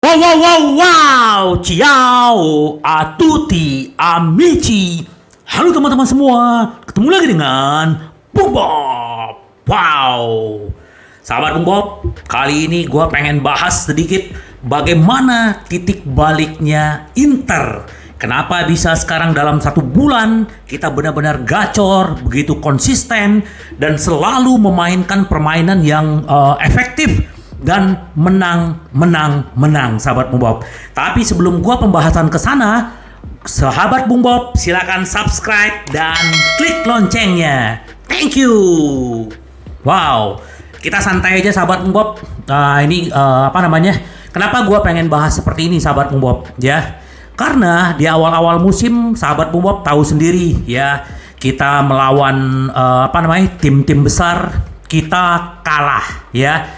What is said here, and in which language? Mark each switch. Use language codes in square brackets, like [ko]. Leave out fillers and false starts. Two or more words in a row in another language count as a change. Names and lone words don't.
[it] Wow, wow, wow, wow, ciao, a tutti, amici. [id] Halo teman-teman semua, ketemu lagi dengan Bung Bob. Wow, sahabat Bung Bob, kali ini gue pengen bahas sedikit bagaimana titik baliknya Inter. Kenapa bisa sekarang dalam 1 bulan kita benar-benar gacor, begitu konsisten, dan selalu memainkan permainan yang efektif dan menang, sahabat Bung Bob. Tapi sebelum gua pembahasan ke sana, sahabat Bung Bob, silakan subscribe dan klik loncengnya. [en] Thank you. [id] Wow, kita santai aja sahabat Bung Bob. Kenapa gua pengen bahas seperti ini sahabat Bung Bob? Ya, karena di awal-awal musim sahabat Bung Bob tahu sendiri ya, kita melawan tim-tim besar, kita kalah ya.